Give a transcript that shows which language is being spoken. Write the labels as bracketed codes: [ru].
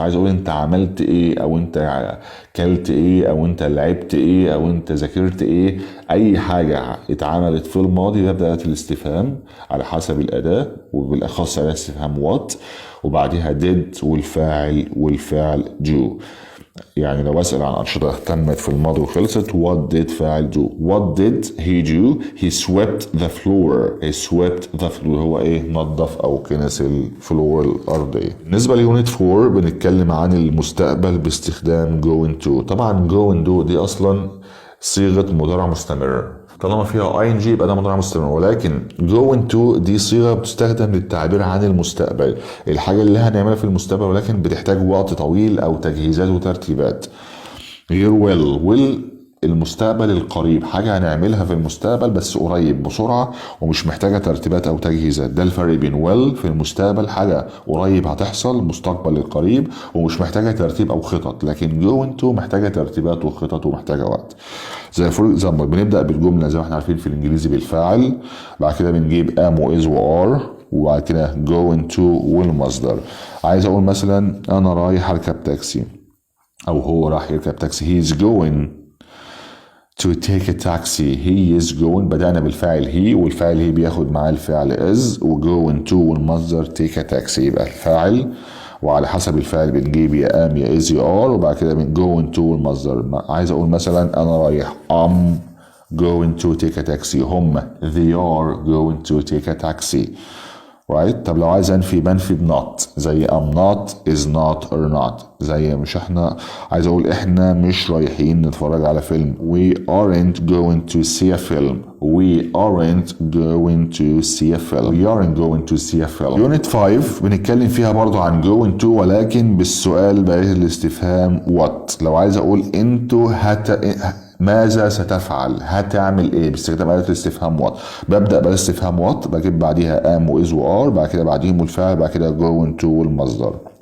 [ar] عايز اقول انت عملت ايه او انت كلت ايه او انت لعبت ايه او انت ذاكرت ايه. اي حاجة اتعملت في الماضي ببدأ الاستفهام على حسب الاداة وبالاخص اداة استفهام what وبعدها did والفعل do. يعني لو أسأل عن أنشطة تمت في الماضي وخلصت [en] what did [ar] فاعل do. [en] what did he do؟ he swept the floor. [ar] هو ايه؟ نظف او كنس الفلور الارضية. بالنسبة ليونت 4 بنتكلم عن المستقبل باستخدام going to. طبعا going to دي اصلا صيغة مضارع مستمر، طالما فيها ing يبقى ده مضارع مستمر، ولكن going to دي صيغه بتستخدم للتعبير عن المستقبل، الحاجه اللي هنعملها في المستقبل ولكن بتحتاج وقت طويل او تجهيزات وترتيبات. غير will المستقبل القريب، حاجه هنعملها في المستقبل بس قريب بسرعه ومش محتاجه ترتيبات او تجهيزات. ده الفرق بين will في المستقبل حاجه قريب هتحصل مستقبل القريب ومش محتاجه ترتيب او خطط، لكن going to محتاجه ترتيبات وخطط ومحتاجه وقت. زي فور اكزامبل بنبدا بالجمله زي ما احنا عارفين في الانجليزي بالفاعل، بعد كده بنجيب am و is و are وبعد كده going to والمصدر. عايز اقول مثلا انا رايح اركب تاكسي او هو راح يركب تاكسي. [en] he is going to take a taxi. he is going [ar] بدأنا بالفاعل he والفاعل he بياخد معاه الفعل is و going to والمصدر [en] take a taxi. [ar] يبقى الفاعل وعلى حسب الفعل بنجيب يا am يا is يا are وبعد كده من going to والمصدر. عايز اقول مثلا انا رايح [en] I'm going to take a taxi. [ar] هم [en] they are going to take a taxi. right. [ar] طب لو عايز انفي بنفي بنوت زي [en] I'm not is not or not. [ar] زي مش احنا عايز اقول احنا مش رايحين نتفرج على فيلم. [en] we aren't going to see a film. we aren't going to see a film. we aren't going to see a film. unit 5 [ar] بنتكلم فيها برضو عن going to ولكن بالسؤال بقية الاستفهام what. لو عايز اقول انتوا ماذا ستفعل؟ هتعمل ايه؟ باستخدام آلة الاستفهام وات. ببدأ بالاستفهام وات بجيب بعديها ام واز وار بعد كده بعديهم الفعل بعد كده going to والمصدر.